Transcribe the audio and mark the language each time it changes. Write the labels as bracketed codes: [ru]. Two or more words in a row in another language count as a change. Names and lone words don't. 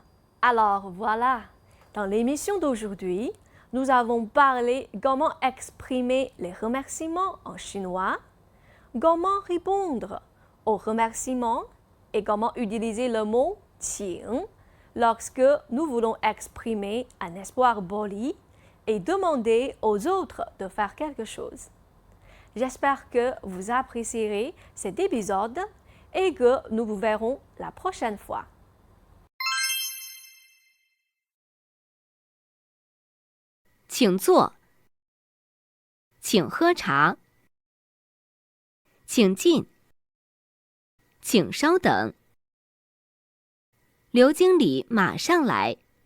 [fr] Alors voilà, dans l'émission d'aujourd'hui, nous avons parlé comment exprimer les remerciements en chinois, comment répondre aux remerciements et comment utiliser le mot 请 lorsque nous voulons exprimer un espoir poli et demander aux autres de faire quelque chose. J'espère que vous apprécierez cet épisode et que nous vous verrons la prochaine fois. [zh] 请坐，请喝茶，请进，请稍等，刘经理马上来。